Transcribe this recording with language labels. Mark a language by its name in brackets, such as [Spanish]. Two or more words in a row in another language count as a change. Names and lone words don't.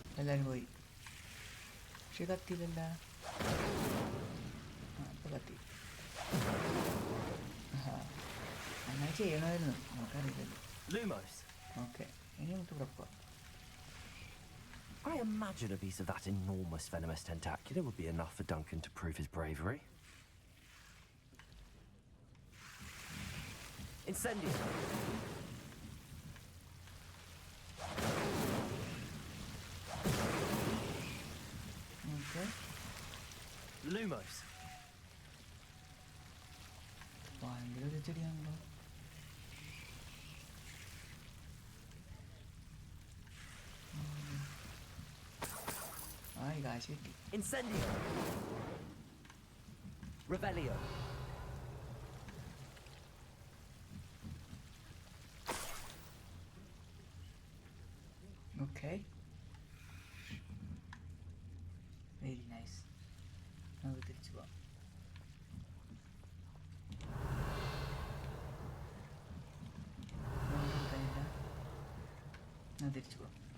[Malayalam] എല്ലാവരും പോയി. പക്ഷെ കത്തിയില്ലല്ല. ഇപ്പം കത്തി. അങ്ങനെ ചെയ്യണമായിരുന്നു, നമുക്കറിയില്ലല്ലോ. Lumos. ഓക്കെ, ഇനി നമുക്ക് ഇവിടെ പോവാം. [English] I imagine a piece of that enormous venomous tentacular would be enough for Duncan to prove his bravery. Incendio. Okay. Lumos. [Malayalam] ഭയങ്കര ഒരു ചെടിയാണല്ലോ. കാശ് കിട്ടി. Incendio. Revelio. [English] Okay. Very nice. [Malayalam] നമുക്ക് തിരിച്ചു പോവാം. തിരിച്ചു പോവാം.